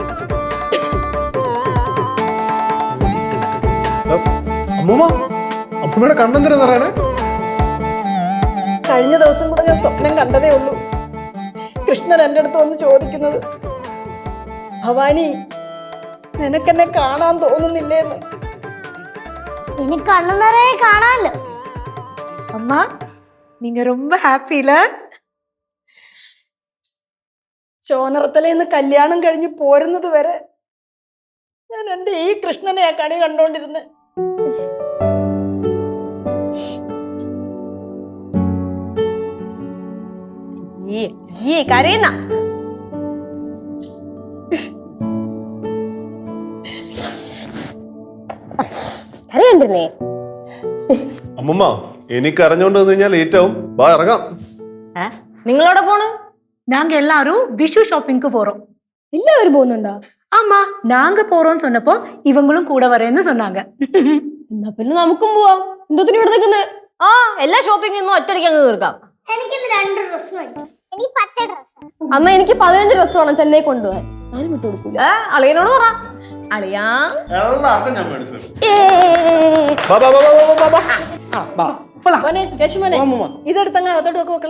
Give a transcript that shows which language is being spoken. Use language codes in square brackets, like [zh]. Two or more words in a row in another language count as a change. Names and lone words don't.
[ml] അമ്മൂമ്മ, അമ്മൂമ്മയുടെ കണ്ണെന്തിനാ പറയണേ? കഴിഞ്ഞ ദിവസം കൂടെ ഞാൻ സ്വപ്നം കണ്ടതേ ഉള്ളൂ. കൃഷ്ണൻ എൻ്റെ അടുത്ത് വന്ന് ചോദിക്കുന്നത്, ഭവാനി നിനക്കെന്നെ കാണാൻ തോന്നുന്നില്ലേന്ന്. ഇനി കണ്ണു നിറയെ കാണാമല്ലോ. [ta] அம்மா நீங்க ரொம்ப ஹாப்பில. [ml] ചോനറത്തലേന്ന് കല്യാണം കഴിഞ്ഞ് പോരുന്നത് വരെ ഞാൻ എൻ്റെ ഈ കൃഷ്ണനെ ആ കണി കണ്ടോണ്ടിരുന്ന്. കരയുന്ന കരയണ്ടേ? അമ്മൂമ്മ, എനിക്ക് അറിഞ്ഞോണ്ട് വന്നു കഴിഞ്ഞാൽ ലേറ്റ് ആവും. വാ, ഇറങ്ങാം. നിങ്ങളോടെ പോണ്? [ta] நாங்க எல்லாரும் விஷு ஷாப்பிங்க்கு போறோம். [ml] എല്ലാവരും പോകുന്നുണ്ടോ? [ta] ஆமா, நாங்க போறோம்னு சொன்னப்போ இவங்களும் கூட வரேன்னு சொன்னாங்க. [ml] എന്നാ പിന്നെ നമുക്കും പോവാം. എന്തോത്തിന് ഇവിടെ നിൽക്കുന്നത്? ആ, എല്ലാ ഷോപ്പിംഗ് ഒന്നും ഒറ്റയടിക്ക് അങ്ങ് തീർക്കാം. എനിക്കിന്ന് 2 ഡ്രസ് വേണം. എനിക്ക് 10 ഡ്രസ്. അമ്മ, എനിക്ക് 15 ഡ്രസ് വേണം ചെന്നൈ കൊണ്ടുപോകാൻ. ഞാനും വിട്ടു കൊടുക്കൂല. അളിയനോട് പറ. അളിയാ, കേശുമോനെ, ഇതെടുത്തങ്ങ് അകത്തോട്ട് വെക്ക് മക്കളെ.